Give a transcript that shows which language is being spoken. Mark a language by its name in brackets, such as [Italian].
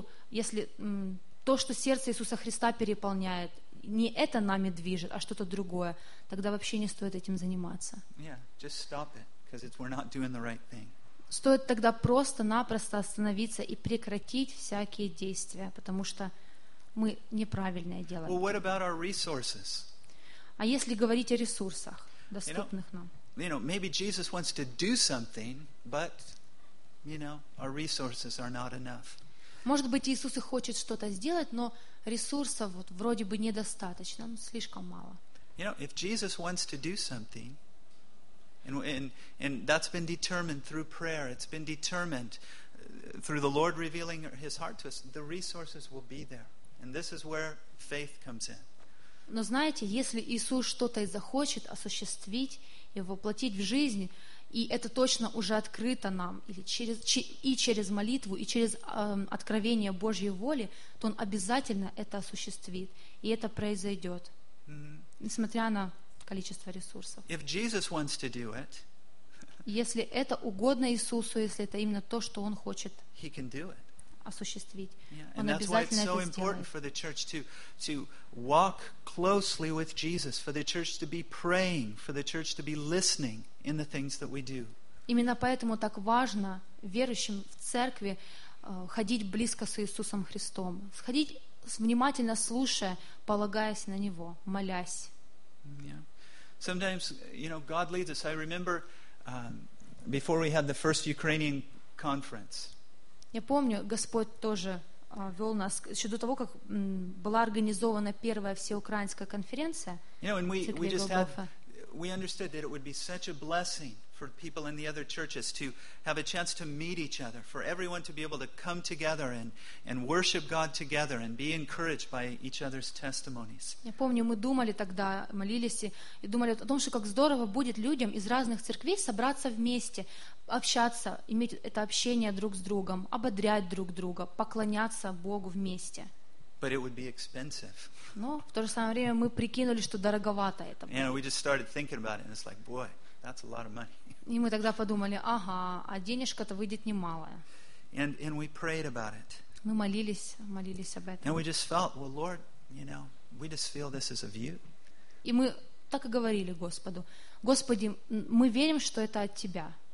[Russian] Если то, что сердце Иисуса Христа переполняет, не это нами движет, а что-то другое, тогда вообще не стоит этим заниматься. [English] Yeah, just stop it, 'cause it's, we're not doing the right thing. [Russian] Стоит тогда просто-напросто остановиться и прекратить всякие действия, потому что мы неправильное делаем. [English] Well, what about our resources? [Russian] А если говорить о ресурсах, доступных нам? [English] You know, maybe Jesus wants to do something, but you know, our resources are not enough. [Russian] Может быть, Иисус и хочет что-то сделать, но ресурсов вот вроде бы недостаточно, слишком мало. [English] You know, if Jesus wants to do something, and that's been determined through prayer, it's been determined through the Lord revealing His heart to us, the resources will be there, and this is where faith comes in. [Russian] Но знаете, если Иисус что-то и захочет осуществить и воплотить в жизнь, и это точно уже открыто нам или через молитву, и через откровение Божьей воли, то Он обязательно это осуществит, и это произойдет, несмотря на количество ресурсов. [English] If Jesus wants to do it, [Russian] если это угодно Иисусу, если это именно то, что Он хочет, [English] He can do it. [Russian] Осуществить. [English] And that's why it's so important for the church to walk closely with Jesus, for the church to be praying, for the church to be listening in the things that we do. [Russian] Именно поэтому так важно верующим в церкви ходить близко с Иисусом Христом, ходить внимательно слушая, полагаясь на Него, молясь. [English] Yeah. Sometimes, you know, God leads us. I remember before we had the first Ukrainian conference. [Russian] Я помню, Господь тоже вел нас еще до того, как была организована первая всеукраинская конференция. [English] You know, we understood that it would be such a blessing for people in the other churches to have a chance to meet each other, for everyone to be able to come together and worship God together and be encouraged by each other's testimonies. [Russian] Я помню, мы думали тогда, молились и думали о том, что как здорово будет людям из разных церквей собраться вместе, общаться, иметь это общение друг с другом, ободрять друг друга, поклоняться Богу вместе. [English] But it would be expensive. [Russian] Но в то же самое время мы прикинули, что дороговато это. [English] You know, we just started thinking about it and it's like, boy, that's a lot of money. [Russian] И мы тогда подумали, ага, а денежка-то выйдет немалая. [English] And we prayed about it. [Russian] Мы молились об этом. [English] And we just felt, well, Lord, you know, we just feel this is of you. [Russian] И мы так и говорили Господу, Господи, мы верим, что это от Тебя.